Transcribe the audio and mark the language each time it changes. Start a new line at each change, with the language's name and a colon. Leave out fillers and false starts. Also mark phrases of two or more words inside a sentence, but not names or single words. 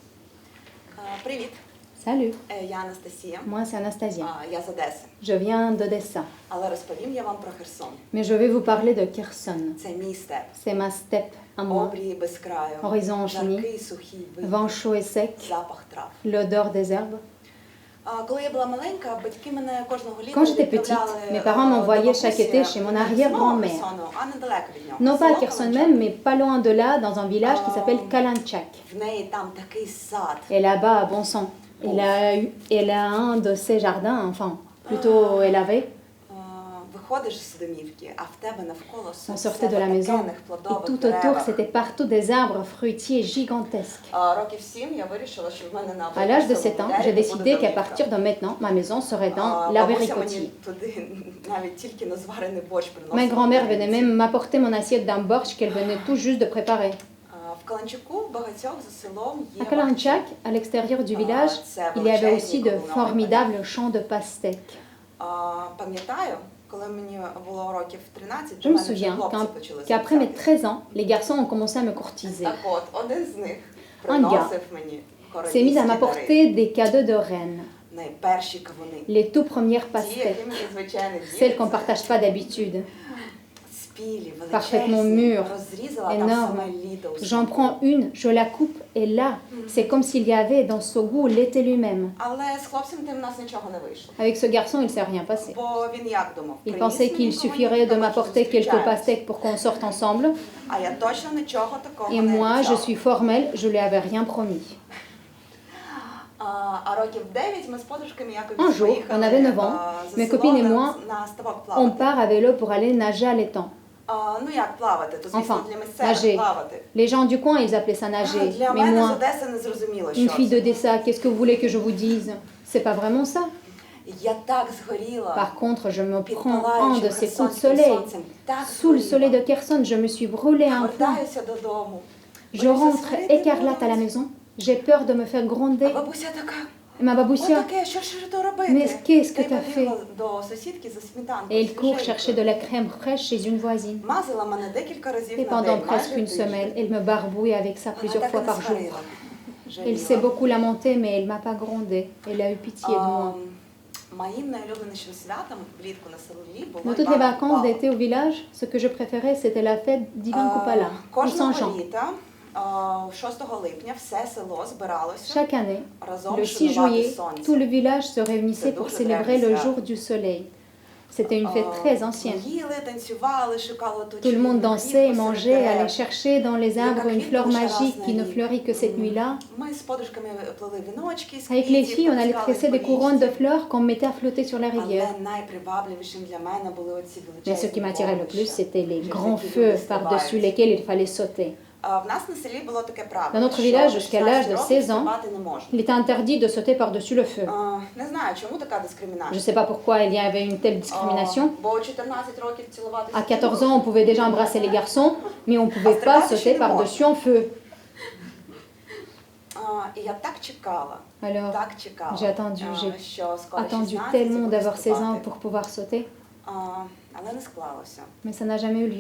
Ukrainian: Привіт,
French: Salut,
Ukrainian: я Анастасія.
French: moi c'est Anastasia.
Ukrainian: Я з Одеси.
French: Je viens d'Odessa,
Ukrainian: Але розповім я вам про Херсон.
French: mais je vais vous parler de Kherson.
Ukrainian: Це мій степ.
French: C'est ma steppe à moi,
Ukrainian: Обрії без краю.
French: horizon infini,
Ukrainian: Жаркий, сухий вид.
French: vent chaud et sec,
Ukrainian: Запах трав.
French: l'odeur des herbes.
Ukrainian: Коли я була маленька, батьки мене кожного літа
French: Quand j'étais petite, mes parents m'envoyaient chaque été chez mon arrière-grand-mère.
Ukrainian: А недалеко від нього.
French: Non pas à
Ukrainian: Село
French: Kherson
Ukrainian: Каланчак.
French: même, mais pas loin de là, dans un village qui s'appelle Kalanchak.
Ukrainian: В неї там такий сад.
French: Et là-bas, bon sang, elle a un de ses jardins, enfin, plutôt elle avait.
Ukrainian: Виходиш з домівки, а в тебе навколо
French: On sortait de la maison et tout autour, c'était partout des arbres fruitiers gigantesques.
Ukrainian: Років 7 я вирішила, що в мене на
French: À l'âge de 7 ans, j'ai décidé qu'à partir de maintenant, ma maison serait dans la
Ukrainian: Бабуся мені
French: Vericotie.
Ukrainian: туди навіть тільки на зварений борщ
French: Ma
Ukrainian: приносила.
French: grand-mère venait même m'apporter mon assiette d'un borsch qu'elle venait tout juste de préparer.
Ukrainian: В Каланчаку в багатьох за селом є
French: À Kalanchak, à l'extérieur du village, il y avait aussi de formidables champs de pastèques.
Ukrainian: Пам'ятаю, коли мені було років 13,
French: Je me souviens qu'après mes 13 ans, les garçons ont commencé à me courtiser.
Ukrainian: Так от, один з них
French: gars
Ukrainian: приносив мені
French: S'est mise à m'apporter des cadeaux de reine,
Ukrainian: найперші кавуни.
French: les tout premières
Ukrainian: Ті,
French: pastèques,
Ukrainian: які мені звичайно
French: celles qu'on ne partage pas d'habitude.
Ukrainian: спілі,
French: Parfaitement
Ukrainian: величезні,
French: mûres,
Ukrainian: розрізала там
French: énormes.
Ukrainian: саме літо. у
French: J'en
Ukrainian: саду.
French: prends une, je la coupe et là, c'est comme s'il y avait dans ce goût l'été lui-même.
Ukrainian: Але з хлопцем тим в нас нічого не вийшло.
French: Avec ce garçon, il ne s'est rien passé.
Ukrainian: Бо він як думав?
French: Il
Ukrainian: Приніс
French: pensait
Ukrainian: мені
French: qu'il
Ukrainian: кавунів,
French: suffirait de
Ukrainian: тому що
French: m'apporter quelques
Ukrainian: зустрічаємось.
French: pastèques pour qu'on sorte ensemble.
Ukrainian: А я точно нічого такого
French: Et
Ukrainian: не
French: moi, je
Ukrainian: обіцяла.
French: suis formelle, je lui avais rien promis.
Ukrainian: А років 9 ми з подружками якось
French: Un jour,
Ukrainian: поїхали,
French: on avait 9 ans,
Ukrainian: за
French: mes
Ukrainian: село
French: copines et
Ukrainian: на-
French: moi,
Ukrainian: на ставок
French: On
Ukrainian: плавати.
French: part à vélo pour aller nager à l'étang.
Ukrainian: Ну як плавати? То звісно
French: Enfin,
Ukrainian: для місцевих
French: nager.
Ukrainian: плавати.
French: Les gens du coin, ils appelaient ça nager.
Ukrainian: Для
French: Mais
Ukrainian: мене з
French: moi,
Ukrainian: Одеси не зрозуміло,
French: une
Ukrainian: що
French: fille
Ukrainian: це.
French: d'Odessa, qu'est-ce que vous voulez que je vous dise? C'est pas vraiment ça.
Ukrainian: Я так згоріла.
French: Par contre, je me
Ukrainian: під
French: prends un
Ukrainian: палаючим
French: de ces coups de
Ukrainian: херсонським
French: soleil.
Ukrainian: сонцем. Так
French: Sous le
Ukrainian: згоріла.
French: soleil de Kherson, je me suis brûlée à un point.
Ukrainian: Повертаюся додому.
French: Je rentre écarlate à la maison. J'ai peur de me faire
Ukrainian: А
French: gronder.
Ukrainian: бабуся така,
French: Et ma babousia,
Ukrainian: Отаке, що ж то робити?
French: mais qu'est-ce
Ukrainian: Та
French: que
Ukrainian: й
French: t'as fait?
Ukrainian: побігла до сусідки за
French: Et
Ukrainian: сметанкою.
French: elle court
Ukrainian: свіженькою.
French: chercher de la crème fraîche chez une voisine.
Ukrainian: Мазала мене декілька разів
French: Et
Ukrainian: на
French: pendant
Ukrainian: день,
French: presque
Ukrainian: майже
French: une semaine, elle me barbouille avec ça
Ukrainian: Вона
French: plusieurs
Ukrainian: так і
French: fois
Ukrainian: не
French: par jour.
Ukrainian: сварила.
French: Elle s'est beaucoup lamentée, mais elle m'a pas grondée. Elle a eu pitié de moi.
Ukrainian: Моїм найулюбленішим святом влітку на селі було
French: Dans toutes les
Ukrainian: Івана
French: vacances
Ukrainian: Купала.
French: d'été au village, ce que je préférais, c'était la fête d'Ivan Kupala, ou
Ukrainian: Кожного
French: Saint-Jean.
Ukrainian: літа, 6 липня, все село збиралося
French: Chaque année,
Ukrainian: разом
French: le 6
Ukrainian: шанувати
French: juillet,
Ukrainian: сонце.
French: tout le village se réunissait pour célébrer le jour du soleil. C'était une fête très ancienne.
Ukrainian: Їли, танцювали, шукали ту
French: Tout le monde dansait et mangeait, allait chercher dans les arbres une fleur magique qui ne fleurit que cette nuit-là.
Ukrainian: Ми з подружками плели віночки з
French: Avec les
Ukrainian: квітів,
French: filles, on allait
Ukrainian: потискали
French: tresser des
Ukrainian: по
French: couronnes de
Ukrainian: лісі.
French: fleurs qu'on mettait à flotter sur la rivière.
Ukrainian: Але найпривабливішим для мене були оці
French: Mais ce
Ukrainian: величезні
French: qui m'attirait le plus,
Ukrainian: вогнища.
French: c'était les
Ukrainian: Через
French: grands
Ukrainian: які
French: feux
Ukrainian: люди
French: par-dessus
Ukrainian: стрибають.
French: lesquels il fallait sauter.
Ukrainian: В нас на селі було таке правило,
French: Dans notre
Ukrainian: що
French: village,
Ukrainian: до
French: jusqu'à l'âge de
Ukrainian: 16
French: 16 ans,
Ukrainian: стрибати не можна.
French: Il était interdit de sauter par-dessus le feu.
Ukrainian: Не знаю, чому така
French: Je ne
Ukrainian: дискримінація.
French: sais pas pourquoi il y avait une telle discrimination.
Ukrainian: Бо у 14 років цілуватися
French: À 14 ans, on pouvait déjà embrasser les garçons, mais on ne pouvait pas sauter par-dessus en feu.
Ukrainian: І я так чекала,
French: Alors,
Ukrainian: так чекала,
French: j'ai attendu,
Ukrainian: що скоро
French: attendu
Ukrainian: 16
French: tellement
Ukrainian: буду
French: d'avoir 16 ans
Ukrainian: стрибати.
French: pour pouvoir sauter,
Ukrainian: Але не склалося.
French: mais ça n'a jamais eu lieu.